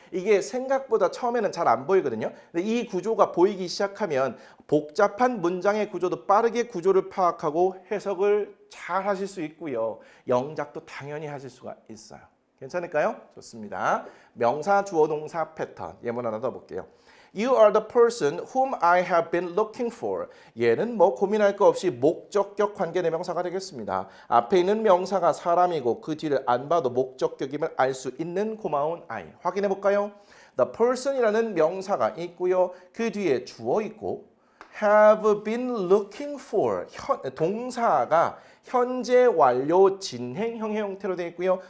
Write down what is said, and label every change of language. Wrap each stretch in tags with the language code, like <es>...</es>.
<ko>이게 생각보다 처음에는 잘 안 보이거든요. 근데 이 구조가 보이기 시작하면 복잡한 문장의 구조도 빠르게 구조를 파악하고 해석을 잘 하실 수 있고요. 영작도 당연히 하실 수가 있어요. 괜찮을까요? 좋습니다. 명사, 주어, 동사 패턴 예문 하나 더 볼게요.</ko> <en>You are the person whom I have been looking for.</en> <ko>얘는 뭐 고민할 거 없이 목적격 관계대명사가 되겠습니다. 앞에 있는 명사가 사람이고 그 뒤를 안 봐도 목적격임을 알 수 있는 고마운 아이. 확인해 볼까요? The person이라는 명사가 있고요. 그 뒤에 주어 있고</ko> <en>have been looking for</en> <ko>동사가 현재 완료 진행형의 형태로 되어 있고요.</ko>